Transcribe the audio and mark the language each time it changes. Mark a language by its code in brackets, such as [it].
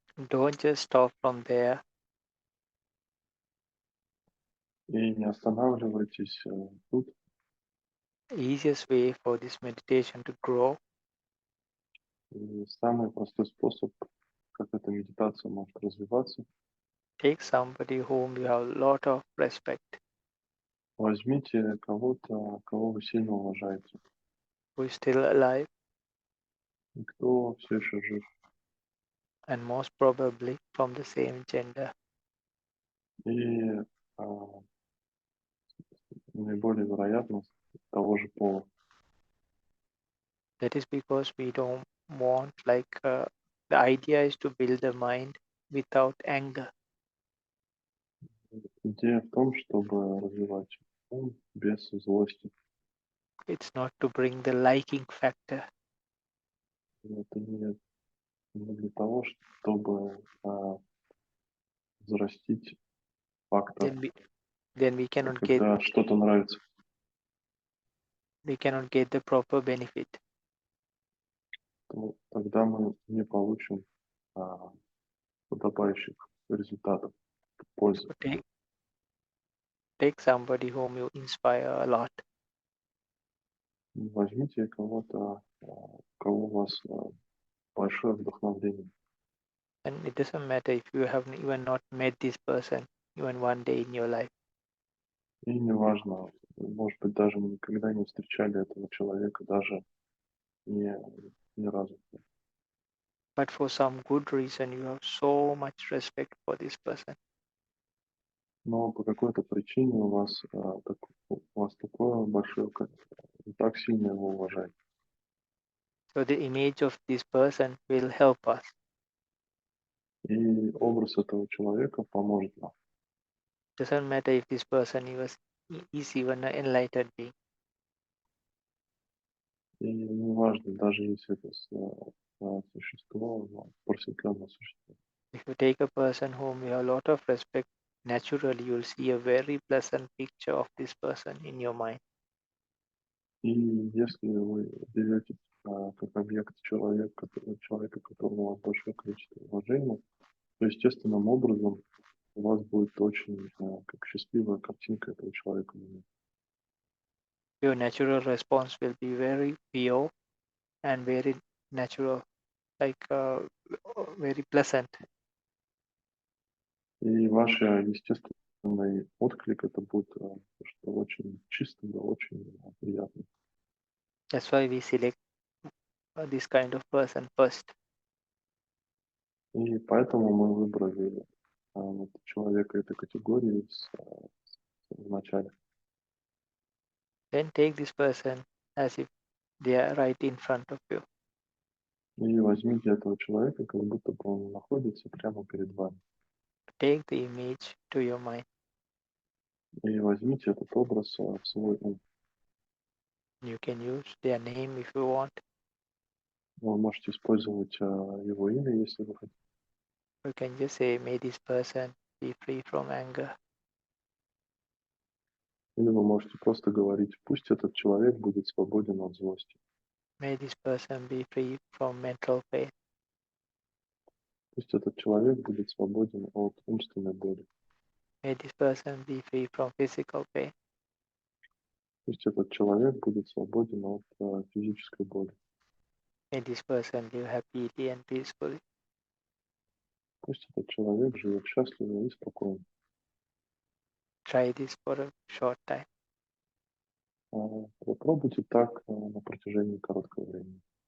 [en] Don't just stop from there. [ru] И не останавливайтесь тут. [en] Easiest way for this meditation to grow [ru] И самый простой способ, как эта медитация может развиваться, [en] take somebody whom you have a lot of respect, [ru] возьмите кого-то, кого вы сильно уважаете, [en] who is still alive, [ru] и кто все еще жив. [en] and most probably from the same gender. [ru] И наиболее вероятно того же пола. [en] That is because we don't want, the idea is to build the mind without anger. [ru] Идея в том, чтобы развивать ум без злости. [en] It's not to bring the liking factor. [ru] Это не для того, чтобы взрастить фактор, [en] Then we cannot [ru] когда что-то нравится. [en] get the proper benefit. [ru] То тогда мы не получим подобающих результатов, пользы. [en] So take somebody whom you inspire a lot. [ru] Возьмите кого-то, у кого у вас большое вдохновление. [en] And it doesn't matter if you have even not met this person even one day in your life. [ru] И неважно, может быть, даже никогда не встречали этого человека, даже ни разу. [en] But for some good reason, you have so much respect for this person. [ru] Но по какой-то причине у вас такое большое, вы так сильно его уважаете. [en] So the image of this person will help us. [ru] И образ этого человека поможет нам. [en] Doesn't matter if this person is even an enlightened being. [ru] И неважно, даже если это существо, просветленное существо. [en] If you take a person whom you have a lot of respect, naturally you'll see a very pleasant picture of this person in your mind. [ru] И если вы берете как объект человека, которому у вас большое количество уважения, то естественным образом у вас будет очень как счастливая картинка этого человека. [en] Your natural response will be very pure and very natural, very pleasant. [ru] И ваш естественный отклик это будет что очень чисто, очень приятно. [en] That's why we select this kind of person first. [ru] И поэтому мы выбрали человека этой категории в начале. [en] Then take this person as if they are right in front of you. [ru] И возьмите этого человека, как будто бы он находится прямо перед вами. [en] Take the image to your mind. [ru] И возьмите этот образ в свой ум. [en] You can use their name if you want. [ru] Вы можете использовать его имя, если вы хотите. [en] You can just say, may this person be free from anger. [ru] Или вы можете просто говорить, пусть этот человек будет свободен от злости. [en] May this person be free from mental pain. [ru] Пусть этот человек будет свободен от умственной боли. [en] May this person be free from physical pain. [ru] Пусть этот человек будет свободен от физической боли. [en] May this person live happily and peacefully. [ru] Пусть этот человек живет счастливо и спокойно. [en] Try this for a short time. [ru] Попробуйте так на протяжении короткого времени.